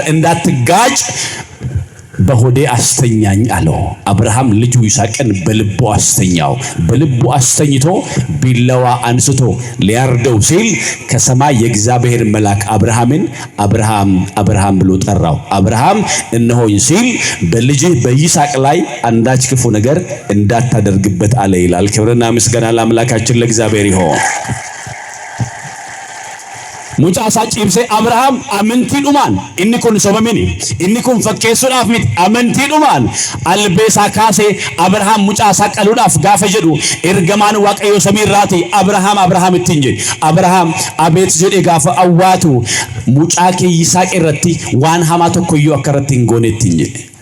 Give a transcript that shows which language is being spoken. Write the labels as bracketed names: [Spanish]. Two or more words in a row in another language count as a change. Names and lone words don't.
[Amharic] እንዳትጋጭ በሆዴ አስተኛኝ አለው አብርሃም ልጁ ይስሐቅን በልቡ አስተኝቶ ቢላዋ አንስቶ ሊያርደው ሲል ከሰማይ የእግዚአብሔር መልአክ አብርሃምን አብርሃም ብሎ ጠራው አብርሃም እነሆኝ ሲል በልጅህ በይስሐቅ ላይ አንዳች ክፉ ነገር እንዳታደርግበት አለ ይላል ክብርና ምስጋና ለአምላካችን ለእግዚአብሔር ይሁን [Oromo] mucaasaa ciibsee Abrahaam amantiidhumaan inni kun sobamini inni kun fakkeessuudhaaf miti amantiidhumaan albeesaa kaasee Abrahaam mucaasaa qaluudhaaf gaafa jedhu ergamaan Waaqayyo samiirraati Abrahaam ittiin jedhe Abrahaam abeet jedhe gaafa awwaatu mucaa kee Yisaaq irratti waan hamaa tokkoyyuu akka irratti hin goone ittiin jedhe